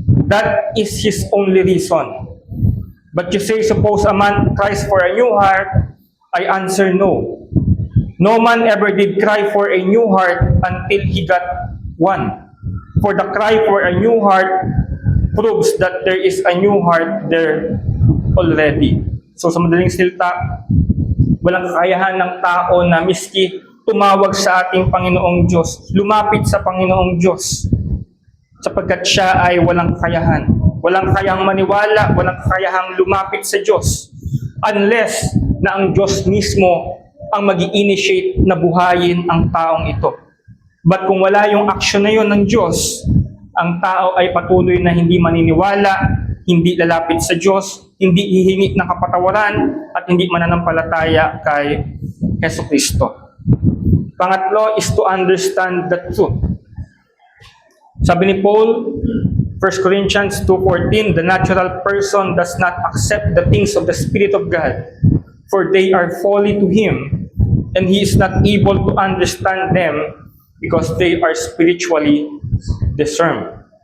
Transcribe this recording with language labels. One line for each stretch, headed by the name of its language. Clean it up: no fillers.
English: That is His only reason. But you say, suppose a man cries for a new heart, I answer no. No man ever did cry for a new heart until he got one. For the cry for a new heart proves that there is a new heart there already.
Filipino: So sa madaling salita, walang kakayahan ng tao na miski tumawag sa ating Panginoong Diyos, lumapit sa Panginoong Diyos, sapagkat siya ay walang kakayahan. Walang kayang maniwala, walang kakayahang lumapit sa Diyos unless na ang Diyos mismo ang mag-i-initiate na buhayin ang taong ito. But kung wala yung aksyon na yun ng Diyos, ang tao ay patuloy na hindi maniniwala, hindi lalapit sa Diyos, hindi hihingi ng kapatawaran, at hindi mananampalataya kay Jesucristo. Pangatlo is to understand the truth. Sabi ni
English: Paul, 1 Corinthians 2:14, the natural person does not accept the things of the Spirit of God, for they are folly to him, and he is not able to understand them because they are spiritually discerned.